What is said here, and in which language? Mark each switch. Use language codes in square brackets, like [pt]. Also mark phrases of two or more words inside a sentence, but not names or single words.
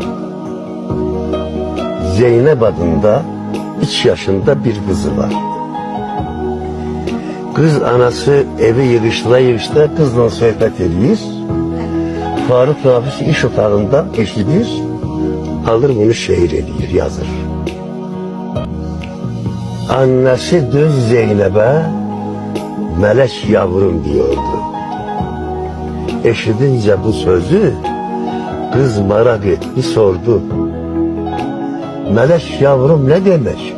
[tr] Zeynep adında 3 yaşında bir kızı var. [az] Kız anası evi yığıştıra kızla söhbət edir. Faruk Nafis iş otağında eşidir, alır bunu şeir edir, yazır. [tr] Annesi düz Zeynep'e melek yavrum diyordu. Eşidince bu sözü kız merak etti, sordu. Melek yavrum ne demek?